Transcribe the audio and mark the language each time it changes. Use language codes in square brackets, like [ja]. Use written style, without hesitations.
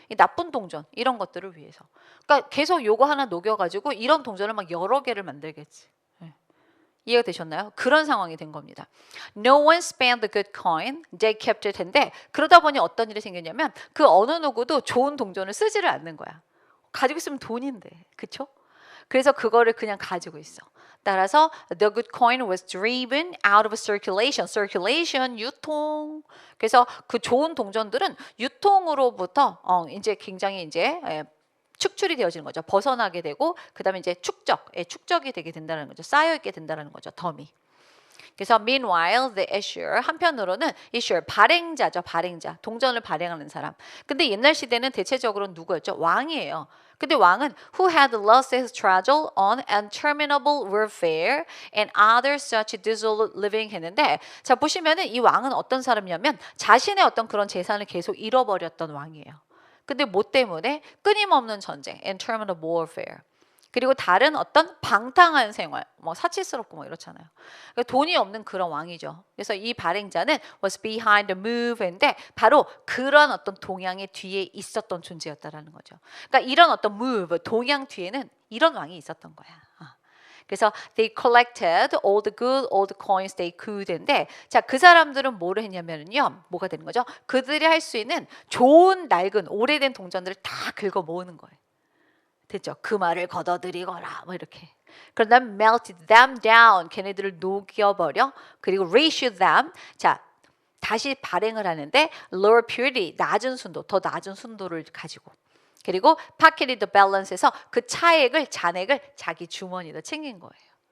[ko] 이 나쁜 동전 이런 것들을 위해서. 그러니까 계속 요거 하나 녹여가지고 이런 동전을 막 여러 개를 만들겠지. 이해가 되셨나요? 그런 상황이 된 겁니다. [en] No one spent the good coin, they kept it [ko] 인데, 그러다 보니 어떤 일이 생겼냐면 그 어느 누구도 좋은 동전을 쓰지를 않는 거야. 가지고 있으면 돈인데, 그쵸? 그래서 그거를 그냥 가지고 있어. 따라서 [en] the good coin was driven out of circulation. [ko] circulation, 유통. 그래서 그 좋은 동전들은 유통으로부터 이제 굉장히 이제 축출이 되어지는 거죠. 벗어나게 되고 그다음에 이제 축적이 되게 된다는 거죠. 쌓여 있게 된다는 거죠. 덤이. [en] 그래서 meanwhile the issuer [ko] 한편으로는 [en] issuer [ko] 발행자죠. 발행자. 동전을 발행하는 사람. 근데 옛날 시대는 대체적으로 누구였죠? 왕이에요. 근데 왕은 [en] who had lost his treasure on interminable warfare and other such dissolute living [ko] 했는데 자 보시면은 이 왕은 어떤 사람이냐면 자신의 어떤 그런 재산을 계속 잃어버렸던 왕이에요. 근데 뭐 때문에? 끊임없는 전쟁, [en] interminable warfare. [ko] 그리고 다른 어떤 방탕한 생활, 뭐 사치스럽고 뭐 이렇잖아요. 그러니까 돈이 없는 그런 왕이죠. 그래서 이 발행자는 [en] was behind the move [ko] 인데 바로 그런 어떤 동향의 뒤에 있었던 존재였다라는 거죠. 그러니까 이런 어떤 move, 동향 뒤에는 이런 왕이 있었던 거야. 그래서 [en] they collected all the good old coins they could인데 [ko] 자, 그 사람들은 뭐를 했냐면요. 뭐가 되는 거죠? 그들이 할 수 있는 좋은 낡은 오래된 동전들을 다 긁어 모으는 거예요. 됐죠? 그 말을 걷어들이거라 뭐 이렇게. 그런 다음에 [en] melted them down [ko] 걔네들을 녹여버려. 그리고 [en] reissue them [ko] 자 다시 발행을 하는데 [en] lower purity [ko] 낮은 순도 더 낮은 순도를 가지고 그리고 [en] pocketed the balance [ko] 에서 그 차액을 잔액을 자기 주머니에다 챙긴 거예요.